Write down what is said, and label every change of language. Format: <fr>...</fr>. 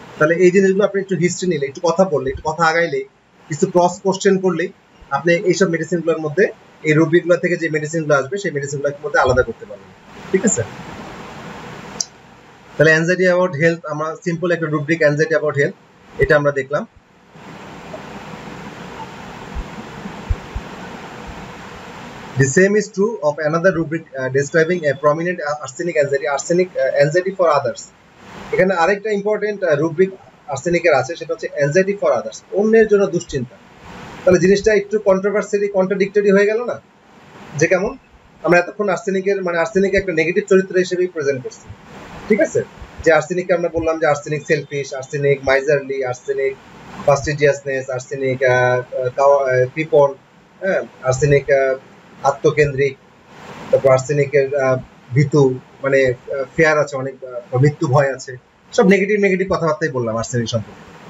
<bn>তাহলে এই জিনিসগুলো আপনি একটু হিস্ট্রি নিলে, একটু কথা বললে, একটু কথা আগাইলে, কিছু ক্রস কোশ্চেন করলেই আপনি এইসব মেডিসিনগুলোর মধ্যে, এই রুব্রিকগুলো থেকে যে মেডিসিনগুলো আসবে সেই মেডিসিনগুলোর মধ্যে আলাদা করতে পারবেন, ঠিক আছে। তাহলে</bn> <en>anxiety about health,</en> <bn>আমরা সিম্পল একটা রুব্রিক অ্যানজাইটি অ্যাবাউট হেলথ এটা আমরা দেখলাম।</bn> <en>The same is true of another rubric describing a prominent arsenic anxiety for others.</en> <bn>এখানে আরেকটা ইম্পর্টেন্ট রুব্রিক আর্সেনিকের আছে, সেটা হচ্ছে</bn> <en>anxiety for others,</en> <bn>অন্যের জন্য দুশ্চিন্তা। তাহলে জিনিসটা একটু কন্ট্রোভার্সিয়ালি, কন্ট্রাডিক্টরি হয়ে গেল না, যে কেমন আমরা এতক্ষণ আর্সেনিক একটা নেগেটিভ চরিত্র হিসেবেই প্রেজেন্ট করছি, ঠিক আছে, যে আর্সেনিককে আমরা বললাম যে arsenic shellfish, arsenic মাইজারলি, arsenic ফাস্টিজিয়াসনেস, arsenic কৃপণ, হ্যাঁ, আর্সেনিক আত্মকেন্দ্রিক, তারপর আর্সেনিকের ভীতু, মানে ফেয়ার আছে অনেক, মৃত্যু ভয় আছে, সব নেগেটিভ কথাবার্তাই বললাম আর্সেনিক সম্পর্কে।</bn>